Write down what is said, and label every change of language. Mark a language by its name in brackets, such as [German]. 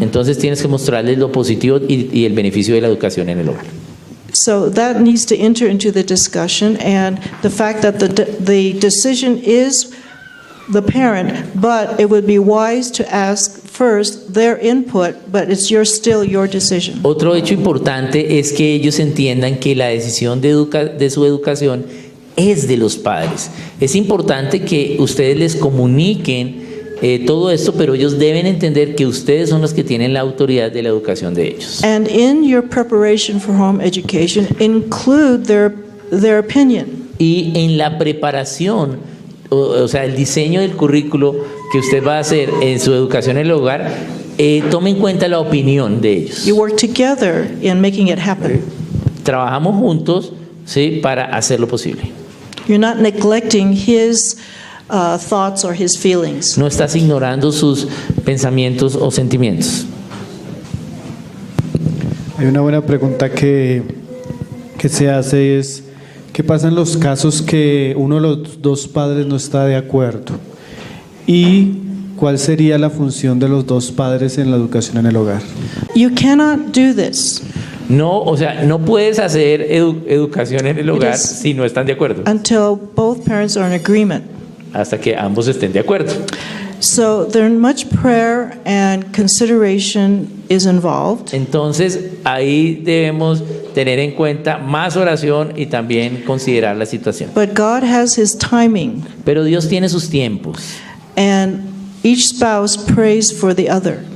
[Spanish] Entonces tienes que mostrarles lo positivo y el beneficio de la educación en el hogar. [English] So that needs to enter into the discussion, and the fact that the decision is the parent, but it would be wise to ask first their input, but it's still your decision. [Spanish] Otro hecho importante es que ellos entiendan que la decisión de su educación es de los padres. Es importante que ustedes les comuniquen todo esto, pero ellos deben entender que ustedes son los que tienen la autoridad de la educación de ellos. [English] And in your preparation for home education, include their opinion. [Spanish] Y en la preparación, o sea, el diseño del currículo que usted va a hacer en su educación en el hogar, tome en cuenta la opinión de ellos. [English] You work together in making it happen. [Spanish] Trabajamos juntos, ¿sí?, para hacerlo posible. [English] You're not neglecting his thoughts or his feelings. [Spanish] No estás ignorando sus pensamientos o sentimientos. Hay una buena pregunta que se hace es, ¿qué pasa en los casos que uno de los dos padres no está de acuerdo? ¿Y cuál sería la función de los dos padres en la educación en el hogar? [English] You cannot do this [Spanish] No, o sea, no puedes hacer educación en el hogar [English] is- [Spanish] si no están de acuerdo, [English] until both parents are in agreement. [Spanish] hasta que ambos estén de acuerdo. [English] So there much prayer and consideration is involved. [Spanish] Entonces, ahí debemos tener en cuenta más oración y también considerar la situación. [English] But God has his timing, [Spanish] Pero Dios tiene sus tiempos [English] and each spouse prays for the other.